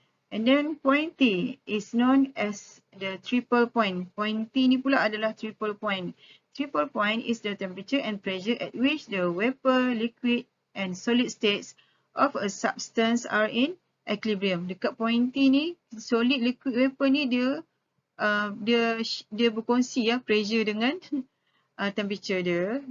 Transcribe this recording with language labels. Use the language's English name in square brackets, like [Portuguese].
[English] And then point T is known as the triple point. [Malay] Point T ni pula adalah triple point. [English] Triple point is the temperature and pressure at which the vapor, liquid and solid states of a substance are in equilibrium. [Malay] Dekat point T ni, solid, liquid, vapor ni dia berkongsi ya pressure dengan temperature dia.